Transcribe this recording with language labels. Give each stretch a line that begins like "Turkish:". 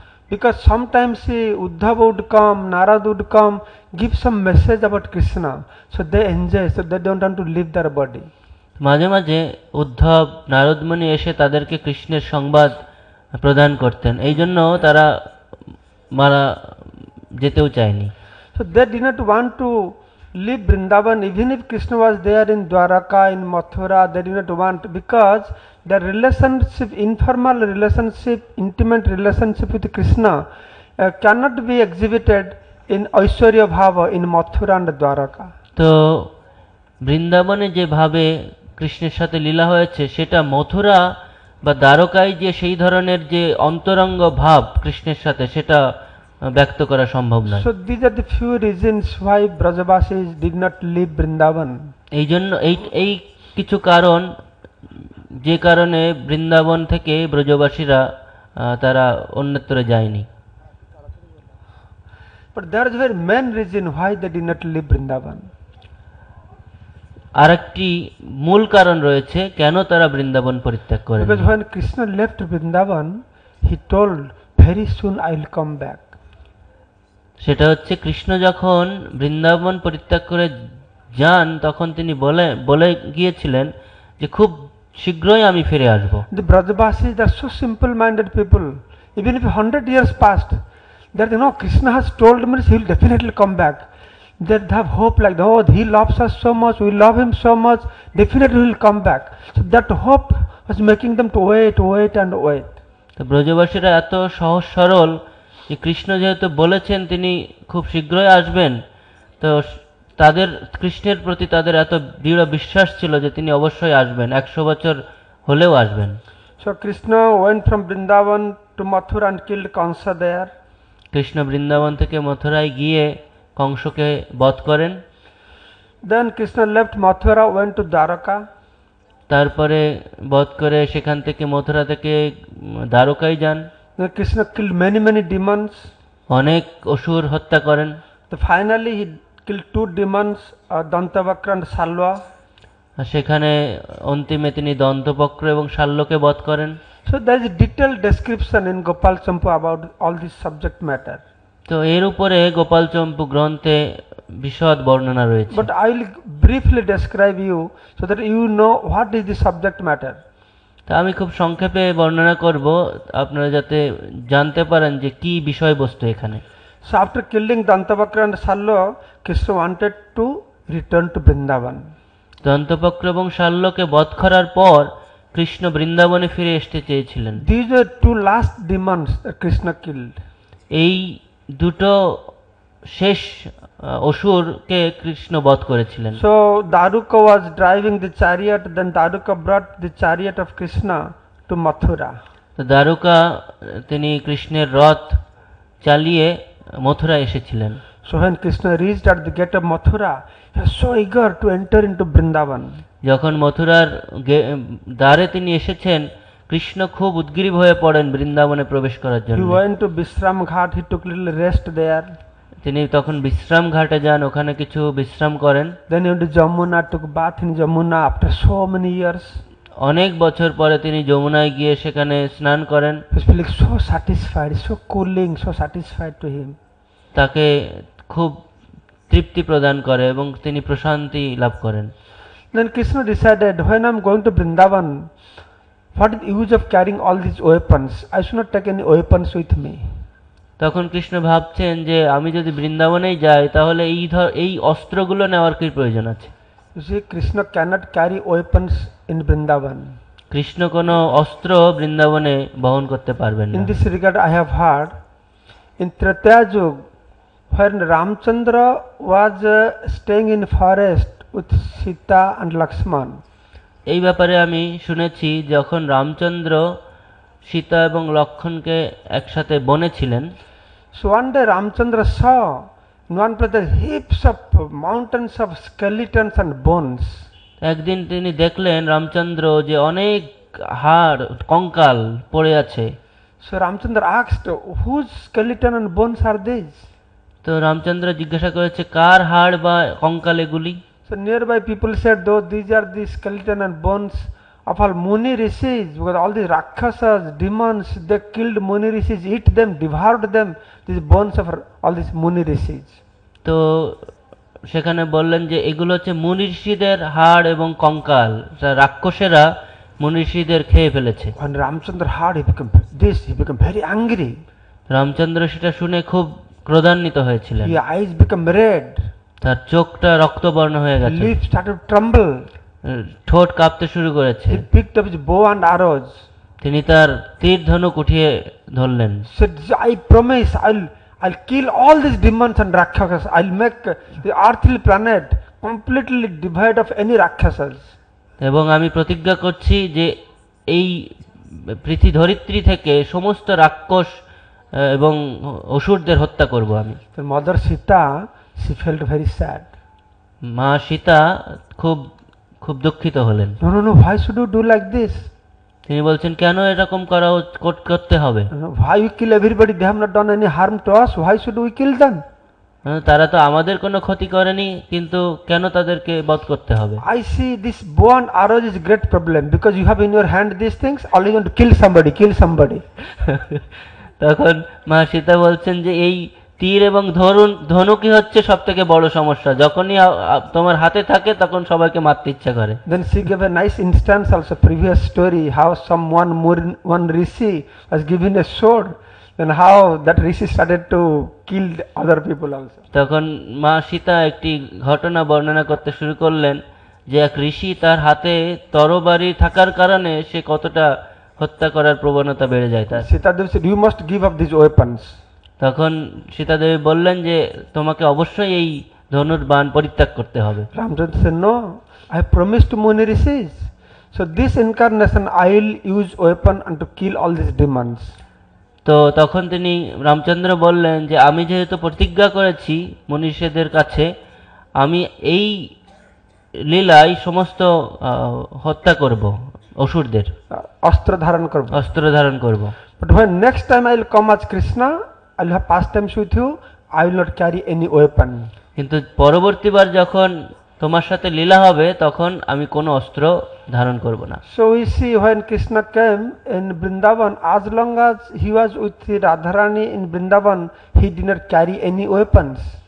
English: Because sometimes Uddhava would come, Narad would come, give some message about Krishna. So they enjoy, so they don't want to leave their body.
Bangla: মাঝে মাঝে উদ্ধব নারদমুনি এসে তাদেরকে কৃষ্ণের সংবাদ প্রদান করতেন, এই জন্য তারা মারা যেতেও চায়নি।
English: So they did not want to leave Vrindavan, even if Krishna was there in Dwaraka, in Mathura, they did not want, because their relationship, informal relationship, intimate relationship with Krishna cannot be exhibited in Aishwarya Bhava in Mathura and Dwaraka.
Bangla: তো বৃন্দাবনে যেভাবে কৃষ্ণের সাথে লীলা হয়েছে, সেটা মথুরা বা দ্বারকায় যে সেই ধরনের যে অন্তরঙ্গ ভাব কৃষ্ণের সাথে, সেটা ব্যক্ত করা সম্ভব নয়।
English: So these are the few reasons why Brajavasis did not leave Vrindavan.
Bangla: এই জন্য এই কিছু কারণ, যে কারণে বৃন্দাবন থেকে ব্রজবাসীরা তারা অন্যত্র যায়নি।
English: But there is a very main reason why they did not leave Vrindavan.
Bangla: আরেকটি মূল কারণ রয়েছে কেন তারা বৃন্দাবন পরিত্যাগ করেন।
English: Because when Krishna left Vrindavan, he told, very soon I will come back.
Bangla: সেটা হচ্ছে, কৃষ্ণ যখন বৃন্দাবন পরিত্যাগ করে যান তখন তিনি বলে গিয়েছিলেন যে খুব শীঘ্রই আমি ফিরে আসব।
English: The Brajavasis are so simple-minded people. Even if 100 years passed, that Krishna has told me he will definitely come back. They have hope like, oh, he loves us so much, we love him so much, definitely he will come back. So that hope was making them to wait and wait.
Bangla: তো ব্রজবাসীরা এত সহজ সরল যে কৃষ্ণ যেহেতু বলেছেন তিনি খুব শীঘ্রই আসবেন, তো তাদের কৃষ্ণের প্রতি তাদের এত দৃঢ় বিশ্বাস ছিল যে তিনি অবশ্যই আসবেন, 100 বছর হলেও আসবেন।
English: So Krishna went from Vrindavan to Mathura and killed Kansa there.
Bangla: Krishna Vrindavan থেকে মথুরায় গিয়ে কংসকে বধ করেন।
English: Then Krishna left Mathura, went to Dwaraka.
Bangla: তারপরে বধ করে সেখান থেকে মথুরা থেকে দ্বারকায় যান।
English: Then Krishna killed many demons.
Bangla: অনেক অসুর হত্যা করেন।
English: So finally he killed 2 demons, Dantavakra and Salva.
Bangla: সেখানে অন্তিমে তিনি দন্তবক্র এবং শাল্যকে বধ করেন।
English: So there is a detailed description in Gopal Champu about all this subject matter.
Bangla: তো এর উপরে গোপাল চম্পু গ্রন্থে বিশদ বর্ণনা রয়েছে।
English: But I will briefly describe you so that you know what is the subject matter.
Bangla: তা আমি খুব সংক্ষেপে বর্ণনা করব, আপনারা যাতে জানতে পারেন যে কি বিষয়বস্তু এখানে।
English: So after killing Dantavakra and Salva, Krishna wanted to return to Vrindavan.
Bangla: দন্তবক্র এবং শাল্যকে বধ করার পর কৃষ্ণ বৃন্দাবনে ফিরে আসতে চেয়েছিলেন।
English: These are 2 last demons that Krishna killed.
Bangla: এই দুটো শেষ অসুরকে কৃষ্ণ বধ করেছিলেন।
English: So Daruka was driving the chariot, then Daruka brought the chariot of Krishna to Mathura.
Bangla: তো দ্বারকা তিনি কৃষ্ণের রথ চালিয়ে মথুরা এসেছিলেন।
English: So when Krishna reached at the gate of Mathura, he was so eager to enter into Vrindavan.
Bangla: যখন মথুরার দ্বারে তিনি এসেছেন, কৃষ্ণ খুব উদ্গ্রীব হয়ে পড়েন বৃন্দাবনে প্রবেশ করার
English: He
Bangla: জন্য।
English: went to Vishram Ghat, he took little rest there.
Bangla: তিনি তখন বিশ্রাম ঘাটে যান, ওখানে কিছু বিশ্রাম করেন।
English: Then he went to Jamuna, took bath in Jamuna after so many years.
Bangla: অনেক বছর পরে তিনি যমুনায় গিয়ে সেখানে স্নান করেন।
English: He was feeling so satisfied, so cooling, so satisfied to him.
Bangla: তাকে খুব তৃপ্তি প্রদান করে এবং তিনি প্রশান্তি লাভ করেন।
English: Then Krishna decided, when I am going to Vrindavan, what is the use of carrying all these weapons? I should not take any weapons with me.
Bangla: তখন কৃষ্ণ ভাবছেন যে আমি যদি বৃন্দাবনেই যাই তাহলে এই অস্ত্রগুলো নেওয়ার কি প্রয়োজন আছে।
English: You see, Krishna cannot carry weapons in Vrindavan.
Bangla: Krishna কোনো অস্ত্র বৃন্দাবনে বহন করতে পারবেন না।
English: In this regard, I have heard, in Tretya Yuga, when Ramchandra was staying in forest with Sita and Lakshman,
Bangla: এই ব্যাপারে আমি শুনেছি, যখন রামচন্দ্র সীতা এবং লক্ষ্মণকে একসাথে বনে ছিলেন,
English: so one day Ramchandra saw in one place heaps of mountains of skeletons and bones.
Bangla: একদিন তিনি দেখলেন রামচন্দ্র যে অনেক হাড় কঙ্কাল পড়ে আছে।
English: So Ramchandra asked, whose skeleton and bones are these?
Bangla: তো রামচন্দ্র জিজ্ঞাসা করেছে, কার হাড় বা কঙ্কাল এগুলি?
English: So nearby people said, though these are the skeleton and bones of all Muni Rishis, because all these Rakshasas, demons, they killed Muni Rishis, eat them, devoured them, these bones of all these Muni Rishis.
Bangla: তো সেখানে বললেন যে এগুলো হচ্ছে মুনি ঋষিদের হাড় এবং কঙ্কাল, রাক্ষসেরা মুনি ঋষিদের খেয়ে ফেলেছে।
English: When Ramchandra heard, he became very angry.
Bangla: Ramchandra সেটা শুনে খুব ক্রোধান্বিত হয়েছিলেন।
English: His eyes became red,
Bangla: তার চোখটা রক্তবর্ণ হয়ে গেছে,
English: lips started to tremble.
Bangla: ঠোঁট কাঁপতে শুরু করেছে।
English: He picked up his bow and arrows.
Bangla: তিনি তার তীর ধনুক উঠিয়ে ধরলেন।
English: Said, I promise, I'll kill all these demons and Rakshasas. I'll make the earthly planet completely devoid of any Rakshasas.
Bangla: এবং আমি প্রতিজ্ঞা করছি যে এই পৃথিবী থেকে সমস্ত রাক্ষস এবং অসুরদের হত্যা করব আমি।
English: The mother Sita, she felt very sad.
Bangla: মা সীতা খুব খুব দুঃখিত হলেন।
English: No, why should you do like this?
Bangla: তিনি বলছেন, কেন এরকম করতে হবে?
English: Why you kill everybody? They have not done any harm to us. Why should we kill them?
Bangla: তারা তো আমাদের কোনো ক্ষতি করেনি, কিন্তু কেন তাদেরকে বধ করতে হবে?
English: I see this bow and arrow is a great problem because you have in your hand these things. All you want to kill somebody.
Bangla: তখন মা সীতা বলছেন যে এই তীর এবং ধনুকই হচ্ছে সব থেকে বড় সমস্যা। যখনই তোমার হাতে থাকে তখন সবাইকে মারতে ইচ্ছা করে।
English: Then she gave a nice instance also, previous story, how one rishi was given a sword, then how that rishi started to kill other people also.
Bangla: তখন মা সীতা একটি ঘটনা বর্ণনা করতে শুরু করলেন যে এক ঋষি তার হাতে তরবারি থাকার কারণে সে কতটা হত্যা করার প্রবণতা বেড়ে যায় তার।
English: Sita Devi said, you must give up these weapons.
Bangla: তখন সীতা দেবী বললেন যে তোমাকে অবশ্যই এই ধনুর বাণ পরিত্যাগ করতে হবে।
English: Ramchandra said, no, I have promised to Muni Rishis. So this incarnation I will use weapon and to kill all these demons.
Bangla: তো তখন তিনি রামচন্দ্র বললেন যে আমি যেহেতু প্রতিজ্ঞা করেছি মনীষীদের কাছে, আমি এই লীলায় সমস্ত হত্যা করব অসুরদের, অস্ত্র ধারণ করব।
English: But when next time I will come as Krishna, I will have pastimes with you, I will not carry any weapon.
Bangla: কিন্তু পরবর্তীবার যখন তোমার সাথে লীলা হবে তখন আমি কোনো অস্ত্র ধারণ করব না।
English: So we see when Krishna came in Vrindavan, as long as he was with Radharani in Vrindavan, he did not carry any weapons.